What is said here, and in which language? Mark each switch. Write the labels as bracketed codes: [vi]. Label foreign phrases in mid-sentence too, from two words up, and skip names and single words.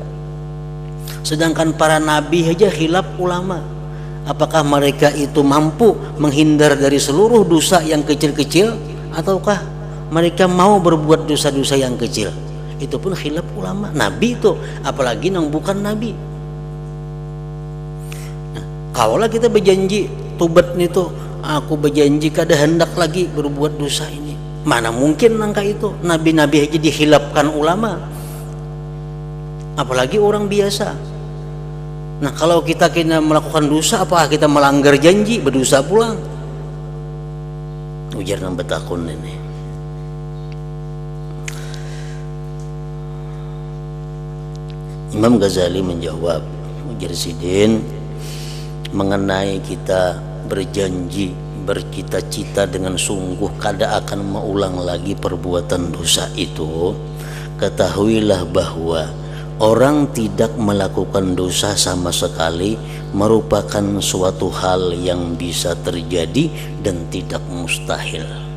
[id] Sedangkan para nabi aja khilaf ulama, apakah mereka itu mampu menghindar dari seluruh dosa yang kecil-kecil ataukah mereka mau berbuat dosa-dosa yang kecil. Itu pun khilaf ulama. Nabi itu, apalagi yang bukan nabi. Nah, kaulah kita berjanji tobat itu, aku berjanji [bjn] kada hendak [id] lagi berbuat dosa ini. Mana mungkin nangka itu? Nabi-nabi aja dihilafkan ulama, apalagi orang biasa. Nah, kalau kita kena melakukan dosa, apakah kita melanggar janji, berdosa pulang? [bjn] Ujar nang betakun ini. [id] Imam Ghazali menjawab, [bjn] ujar Sidin, [id] mengenai kita berjanji, bercita-cita dengan sungguh kada akan mengulang lagi perbuatan dosa itu, ketahuilah bahwa orang tidak melakukan dosa sama sekali merupakan suatu hal yang bisa terjadi dan tidak mustahil.